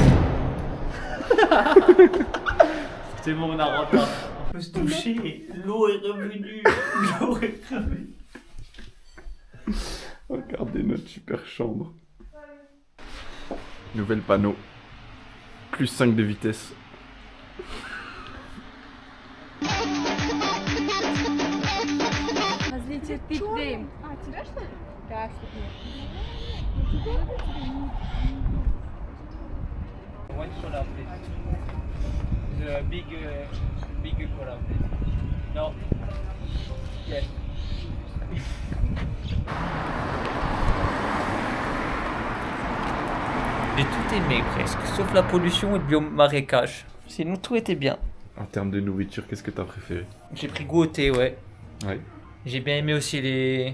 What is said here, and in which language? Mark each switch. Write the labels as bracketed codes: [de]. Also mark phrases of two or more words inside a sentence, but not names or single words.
[fr] C'est bon, on a retard. On peut se toucher. L'eau est revenue. L'eau est revenue. Regardez notre super chambre. Nouvel panneau. Plus 5 de vitesse. [ru] Возлите пит-дейм. А, тебя что ли? Да, [en] One solar, please. The big cola, please. No. Yes. [fr] J'ai tout aimé presque, sauf la pollution et le biome marécage. Sinon tout était bien. En termes de nourriture, qu'est-ce que t'as préféré? J'ai pris goût au thé, ouais. Ouais. J'ai bien aimé aussi les...